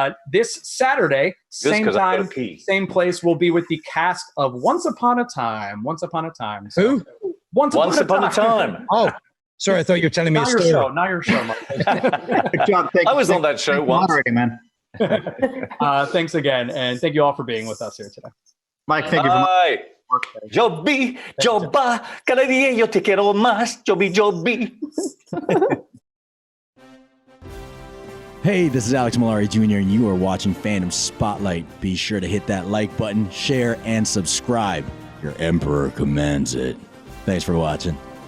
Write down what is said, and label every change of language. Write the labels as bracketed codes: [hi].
[en] This Saturday, same time, same place, we'll be with the cast of Once Upon a Time. So, who? Once upon a time. Oh, sorry, I thought you were telling me a story. Not your show, Mike. Good job. I was on that show once. Already, man. Thanks again, and thank you all for being with us here today. Mike, thank you for much. [es] Joby, Joba, cada día yo te quiero más. Joby, Joby. [en] Hey, this is Alex Malari Jr., and you are watching Fandom Spotlight. Be sure to hit that like button, share, and subscribe. Your Emperor commands it. Thanks for watching.